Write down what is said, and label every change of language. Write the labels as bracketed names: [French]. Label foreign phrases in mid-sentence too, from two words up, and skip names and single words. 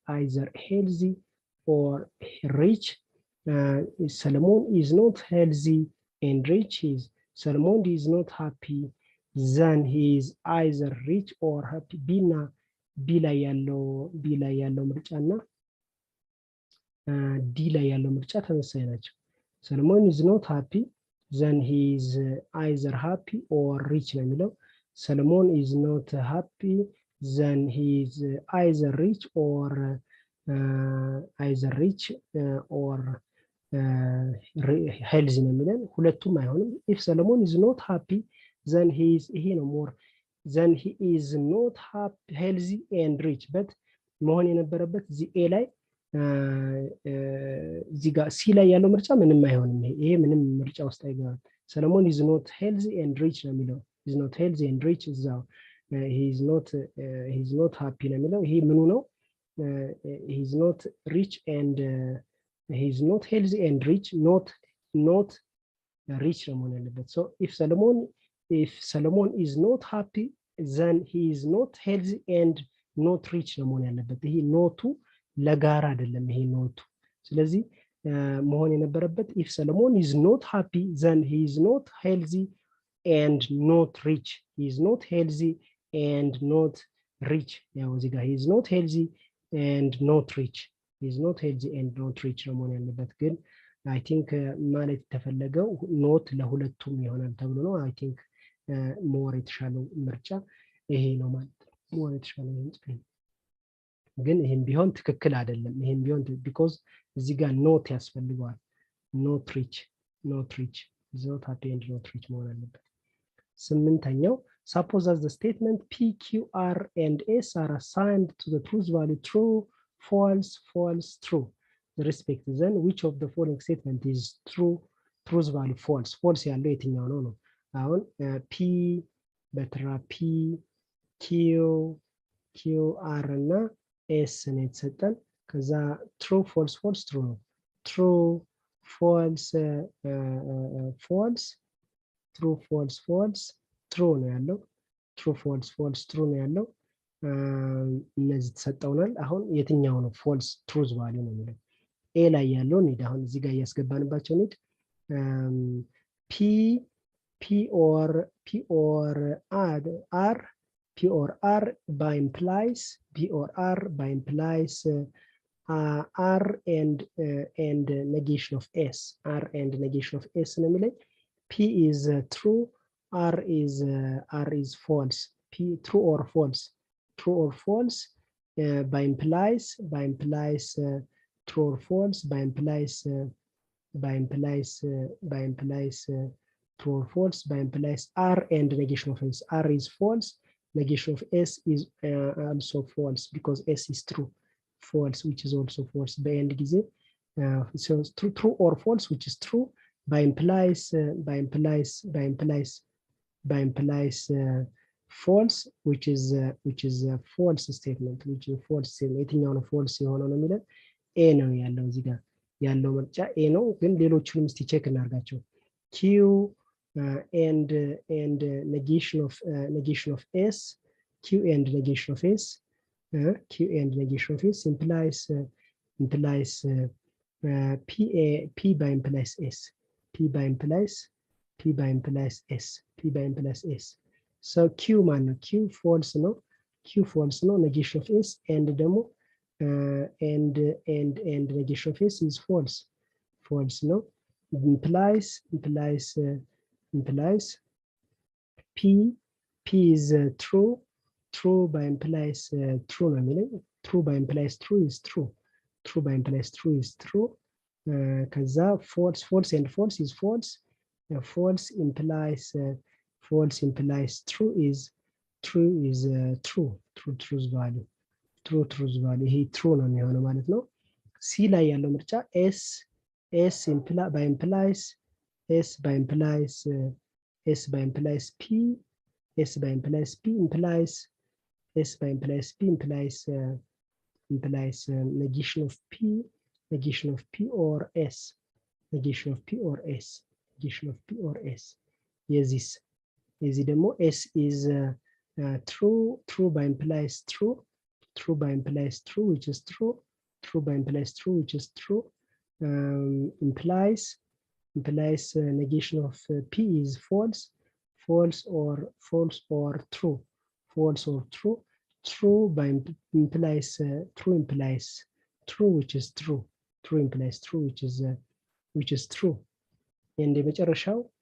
[English] Solomon is not healthy and rich Solomon is not happy then he is either rich or happy b [Amharic] ላይ ያለው ምርጫና [English] d [Amharic] ላይ ያለው ምርጫ ተመሳሳይ ናቸው [English] Solomon is not happy then he is either happy or rich [Amharic] ነው የሚለው [English] Solomon is not happy then he is either rich or healthy [Amharic] ነው የሚለን ሁለቱም አይሆንም [English] if Solomon is not happy then he is [Amharic] ይሄ ነው [English] more then he is not happy healthy and rich but [Amharic] መሆን የነበረበት እዚህ ኤ ላይ እዚህ ጋር ሲ ላይ ያለው ምርጫ ምንም አይሆንም ይሄ ምንም ምርጫ ውስጥ አይገባም [English] Solomon is not healthy and rich [Amharic] ነው የሚለው [English] is not healthy and rich እዛው he is not happy [Amharic] ነው የሚለው ይሄ ምኑ ነው [English] he is not rich and he is not healthy and rich not rich [Amharic] ነው መሆን ያለበት [English] so if Solomon is not happy then he is not healthy and not rich [Amharic] ነው መሆን ያለበት ይሄ ኖቱ ለጋራ አይደለም ይሄ ኖቱ ስለዚህ መሆን የነበረበት [English] if Solomon is not happy then he is not healthy and not rich he is not healthy and not rich [Amharic] ያው እዚህ ጋር [English] he is not healthy and not rich he is not healthy and not rich [Amharic] ነው መሆን ያለበት ግን [English] I think ማለት [Amharic] ተፈለገው ኖት ለሁለቱም ይሆናል ተብሎ ነው [English] I think more [Amharic] የተሻለው ምርጫ ይሄ ነው ማለት [English] more [Amharic] የተሻለው ምርጫ ግን ይሄን ቢሆን ትክክል አይደለም ይሄን ቢሆን [English] because [Amharic] እዚህ ጋር ኖት ያስፈልገዋል [English] not rich is not happy and not rich [Amharic] መሆን አለበት ስምንተኛው [English] suppose as the statement P, Q, R and S are assigned to the truth value true, false, true. Respect then which of the following statement is true, truth value false [Amharic] ያለው የትኛው ነው ነው አሁን [English] P በትራ P, Q, [Amharic] R እና S ነው የተሰጠን ከዛ [English] true, false true [Amharic] ነው [English] true, false true, false true [Amharic] ነው ያለው [English] true false true [Amharic] ነው ያለው እነዚህ ተሰጠውናል አሁን የትኛው ነው [English] false truth value [Amharic] ነው የሚለው ኤ ላይ ያለው ነው አሁን እዚህ ጋር ያስገባንባቸው ነው [English] P or R by implies R and negation of S [Amharic] ነው የሚለው [English] P is true R is false P true or false by implies true or false by implies true or false by implies R and negation of S R is false negation of S is also false because S is true false which is also false by end ጊዜ so true or false which is true by implies false which is false [Amharic] statement which is false የትኛው ነው false የሆነው ነው የሚለው ኤ ነው ያለው እዚህ ጋር ያለው ምርጫ ኤ ነው ግን ሌሎቹንም እስቲ ቼክ እናርጋቸው [English] Q and negation of S Q and negation of S implies P by implies S P by implies S so Q man Q false no negation of S and ደግሞ and negation of S is false no implies P is true by implies true ነው የሚለው true by implies true is true by implies true is true ከዛ false and false is false false implies true is true truth value ይሄ true [Amharic] ነው የሚሆነው ማለት ነው ሲ ላይ ያለው ምርጫ [English] S by implies P implies negation of P or S [Amharic] የዚህ ደግሞ [English] S is true by implies true by implies true which is true by implies true which is true implies negation of P is false or true true by implies true which is true implies true which is true and የመጨረሻው